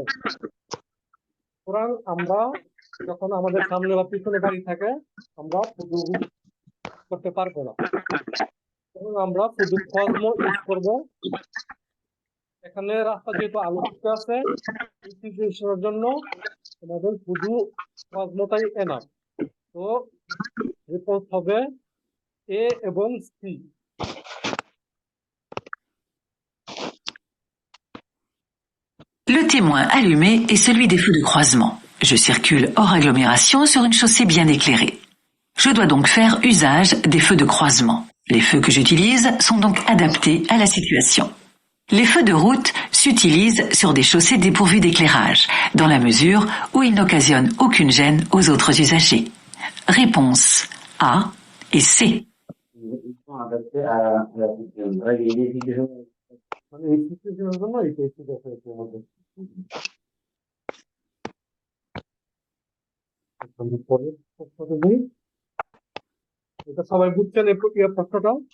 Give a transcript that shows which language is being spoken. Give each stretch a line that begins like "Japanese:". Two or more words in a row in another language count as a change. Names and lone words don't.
Bangla: সুতরাং আমরা যখন আমাদের সামনে বা পিছনে গাড়ি থাকে আমরা উপযোগ করতে পারবো না, এবং আমরা শুধু কসমো ইউজ করবো। এখানে রাস্তা যেহেতু আলোকিত আছে এই সিচুয়েশনের জন্য আমাদের শুধু কসমোটাই এনাফ। তো রেসপন্স হবে এ এবং সি।
French: Le témoin allumé est celui des feux de croisement. Je circule hors agglomération sur une chaussée bien éclairée. Je dois donc faire usage des feux de croisement. Les feux que j'utilise sont donc adaptés à la situation. Les feux de route s'utilisent sur des chaussées dépourvues d'éclairage, dans la mesure où ils n'occasionnent aucune gêne aux autres usagers. Réponse A et C.
Bangla: এটা সবাই বুঝছেন এই প্রশ্নটা?